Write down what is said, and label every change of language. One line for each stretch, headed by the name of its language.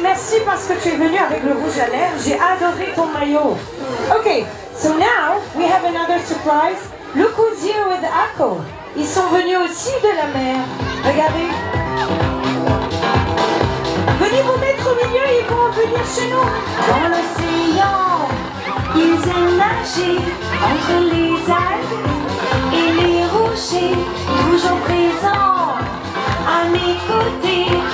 French: Merci parce que tu es venu avec le rouge à lèvres. J'ai adoré ton maillot.
English: Ok, so now we have another surprise. Look who's here with Ako.
French: Ils sont venus aussi de la mer. Regardez. Venez vous mettre au milieu, ils vont venir chez nous. Dans l'océan, ils aiment nager entre les algues et les rochers, toujours présents à mes côtés.